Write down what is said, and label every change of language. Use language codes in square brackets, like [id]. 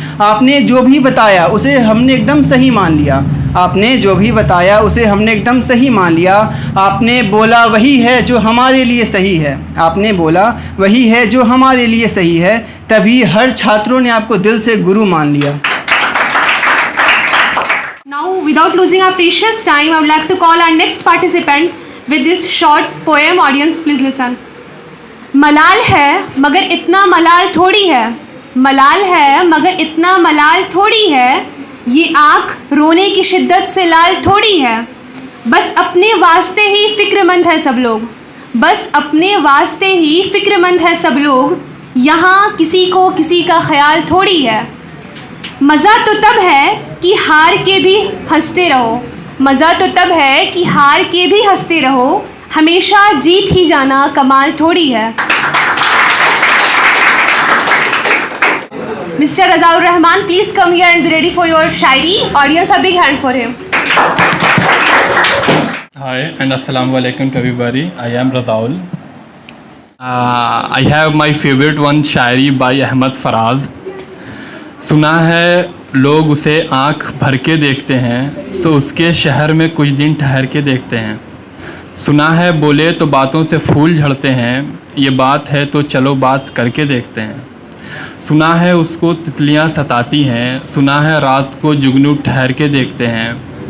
[hi] आपने जो भी बताया उसे हमने एकदम सही मान लिया, आपने जो भी बताया उसे हमने एकदम सही मान लिया। आपने बोला वही है जो हमारे लिए सही है, आपने बोला वही है जो हमारे लिए सही है, तभी हर छात्रों ने आपको दिल से गुरु मान लिया। [en] Now, without losing our precious time, I would like to call our next participant with this short poem. Audience, please listen. [hi] मलाल है मगर इतना मलाल थोड़ी है, मलाल है मगर इतना मलाल थोड़ी है, ये आँख रोने की शिद्दत से लाल थोड़ी है। बस अपने वास्ते ही फ़िक्रमंद है सब लोग, बस अपने वास्ते ही फ़िक्रमंद है सब लोग, यहाँ किसी को किसी का ख्याल थोड़ी है। मज़ा तो तब है कि हार के भी हंसते रहो, मज़ा तो तब है कि हार के भी हंसते रहो, हमेशा जीत ही जाना कमाल थोड़ी है। [en] Mister Razaur Rahman, please come here and be ready for your shayari. Audience, a big hand for him. Hi and assalamu alaikum to everybody. I am Razaul. I have my favorite one shayari by Ahmad Faraz. [hi] सुना है लोग उसे आँख भर के देखते हैं, सो उसके शहर में कुछ दिन ठहर के देखते हैं। सुना है बोले तो बातों से फूल झड़ते हैं, ये बात है तो चलो बात करके देखते हैं। सुना है उसको तितलियां सताती हैं, सुना है रात को जुगनू ठहर के देखते हैं।